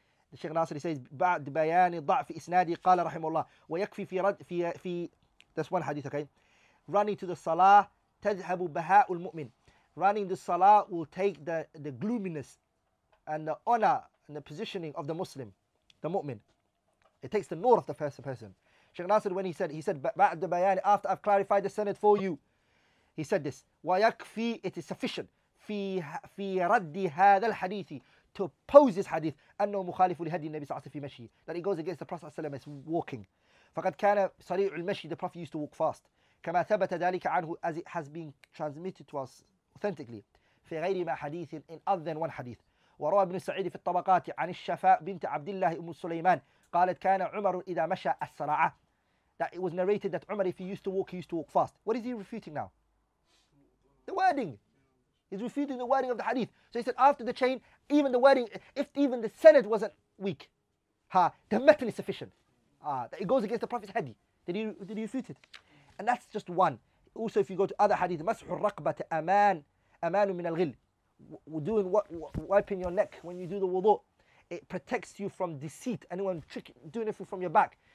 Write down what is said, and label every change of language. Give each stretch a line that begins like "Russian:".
English: The Sheikh Nasr says,
Arabic: بعد بيان ضعف إسنادي قال رحمه الله ويكفي في
English: that's one hadith, okay? Running to the salah
Arabic: تذهب بهاء المؤمن.
English: Running the salah will take the gloominess and the honor and the positioning of the Muslim, the mu'min. It takes the nur of the first person. Sheikh Nasr, when he said
Arabic: بعد بيان,
English: after I've clarified the sanad for you, he said this,
Arabic: ويكفي,
English: it is sufficient
Arabic: في رد هذا الحديث,
English: to oppose this hadith,
Arabic: أنه مخالف لهدي النبي صلى الله عليه وسلم في مشي,
English: that he goes against the Prophet صلى الله عليه وسلم as walking.
Arabic: فقد كان سريع المشي,
English: the Prophet used to walk fast,
Arabic: كما ثبت ذلك عنه,
English: as it has been transmitted to us authentically,
Arabic: في غير ما حديث,
English: in other than one hadith.
Arabic: وروى ابن سعيد في الطبقات عن الشفاء بنت عبد الله أم سليمان قالت كان عمر إذا مشى السرعة,
English: that it was narrated that Umar, if he used to walk fast. What is he refuting now? The wording. He's refuting the wording of the hadith. So he said after the chain, even the wording, if even the sanad wasn't weak, the matan is sufficient. That it goes against the Prophet's hadith. Did he refute it? And that's just one. Also, if you go to other hadith,
Arabic: مسح الرقبة أمان من الغل,
English: doing wiping your neck when you do the wudu, it protects you from deceit, anyone doing it from your back.